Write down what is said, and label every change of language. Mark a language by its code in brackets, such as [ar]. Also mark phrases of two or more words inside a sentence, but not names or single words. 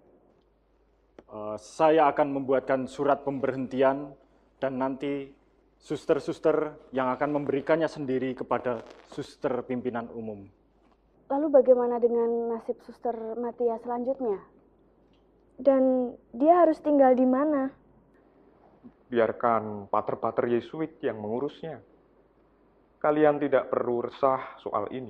[id] Saya akan membuatkan surat pemberhentian, dan nanti suster-suster yang akan memberikannya sendiri kepada suster pimpinan umum. Lalu bagaimana dengan nasib Suster Matia selanjutnya? Dan dia harus tinggal di mana? Biarkan pater-pater Yesuit yang mengurusnya. Kalian tidak perlu resah soal ini.